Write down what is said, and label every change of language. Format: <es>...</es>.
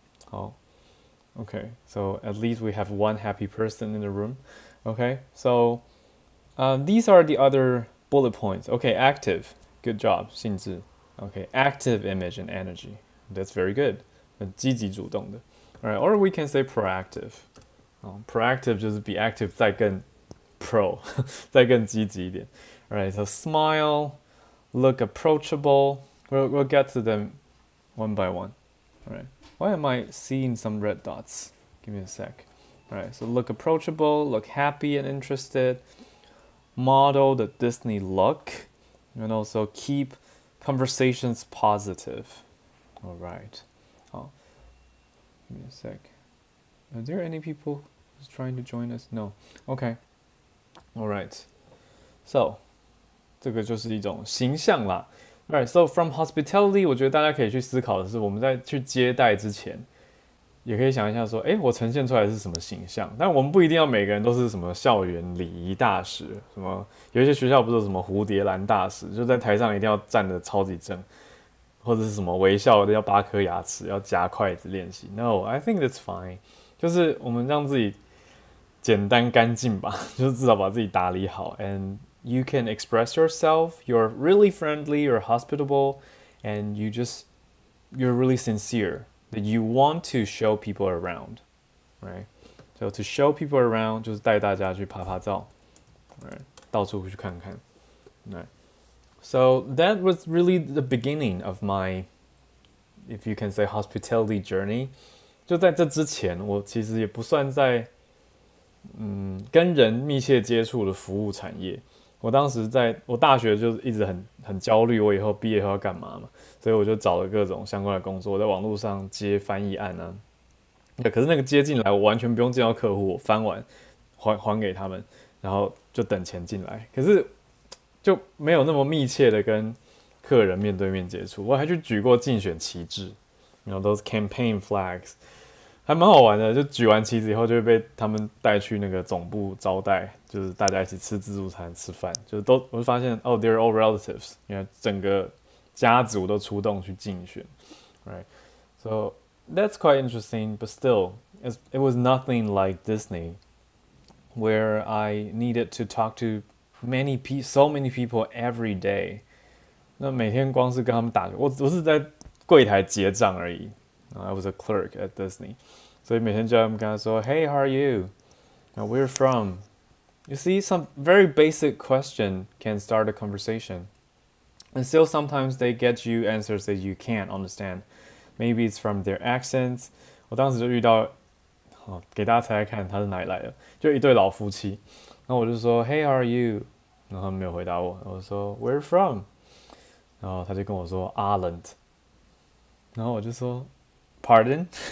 <en>好 Okay, so at least we have one happy person in the room. Okay, so these are the other bullet points. Okay, active. Good job, 性质.Okay, active image and energy. That's very good.</en> <zh>很积极主动的.</zh> <en>Alright, or we can say proactive.</en> <zh>Proactive 就是比 active 再更 pro 再更积极一点.</zh> <en>Alright, so smile, look approachable. We'll get to them one by one. Alright. Why am I seeing some red dots? Give me a sec. Alright, so look approachable, look happy and interested. Model the Disney look. And also keep conversations positive. Alright. Oh, give me a sec. Are there any people who's trying to join us? No. Okay. Alright.</en> <zh>So, 这个就是一种形象啦。</zh> <en>Alright, so</en> <zh>from hospitality， 我觉得大家可以去思考的是，我们在去接待之前，也可以想一下说，我呈现出来的是什么形象？但我们不一定要每个人都是什么校园礼仪大使，什么有一些学校不是有什么蝴蝶兰大使，就在台上一定要站得超级正，或者是什么微笑的要8颗牙齿，要夹筷子练习。</zh> <en>No, I think that's fine。</en> <zh>就是我们让自己简单干净吧，就是至少把自己打理好 ，</zh> <en>and you can express yourself. You're really friendly. You're hospitable, and you're really sincere. That you want to show people around, right? So to show people around</en> <zh>就是带大家去拍拍照</zh> <en>right?</en> <zh>到处去看看 right?</zh> <en>So that was really the beginning of my, if you can say, hospitality journey.</en> <zh>就在这之前，我其实也不算在跟人密切接触的服务产业。我当时我大学就一直很焦虑，我以后毕业后要干嘛嘛，所以我就找了各种相关的工作，我在网络上接翻译案啊。可是那个接进来，我完全不用见到客户，我翻完还给他们，然后就等钱进来。可是就没有那么密切的跟客人面对面接触。我还去举过竞选旗帜</zh> <en>those campaign flags。</en> <zh>还蛮好玩的，就举完旗子以后，就会被他们带去那个总部招待，就是大家一起吃自助餐、吃饭，就是我就发现</zh> <en>they're all relatives，</en> <zh>因为整个家族都出动去竞选 ，right？</zh> <en>So that's quite interesting, but still, it was nothing like Disney, where I needed to talk to so many people every day。</en> <zh>那每天光是跟他们打，我是在柜台结账而已。</zh> <en>I was a clerk at Disney.</en> <zh>所以每天就要跟他说</zh> <en>Hey, how are you? Where are you from? You see, some very basic question can start a conversation. And still sometimes they get you answers that you can't understand. Maybe it's from their accents.</en> <zh>我当时就遇到给大家猜猜看他是哪里来的，就一对老夫妻。然后我就说</zh> <en>Hey, how are you?</en> <zh>然后他们没有回答我。</zh> <en>我说 Where are you from?</en> <zh>然后他就跟我说 Ireland. 然后我就说Pardon？</zh>